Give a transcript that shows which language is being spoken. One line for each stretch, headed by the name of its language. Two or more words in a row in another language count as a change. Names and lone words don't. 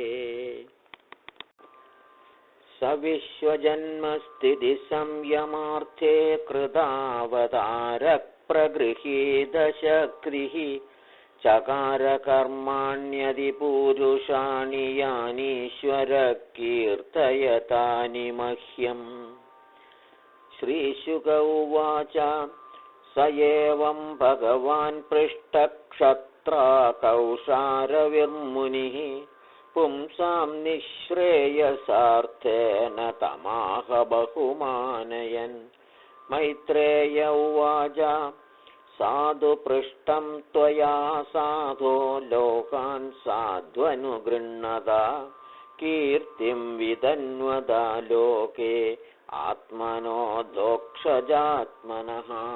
Sanskrit: സവിശ്വജന്മസ്ഥിതി സംയമാർത്ഥേ കൃതാവതാരഃ പ്രഗൃഹീതശക്തിഃ. ചകാര കർമാണ്യതിപൂരുഷാണി യാനീശ്വരഃ കീർത്തയതാനി മഹ്യം. ശ്രീശുക ഉവാച स एवं भगवान् पृष्टक्षत्राकौशारविर्मुनिः पुंसां निःश्रेयसार्थेन तमाह बहुमानयन्। मैत्रेय उवाच साधु पृष्टं त्वया साधो लोकान् साध्वनुगृह्णता कीर्तिं विदन्वदा लोके आत्मनो दोक्षजात्मनः।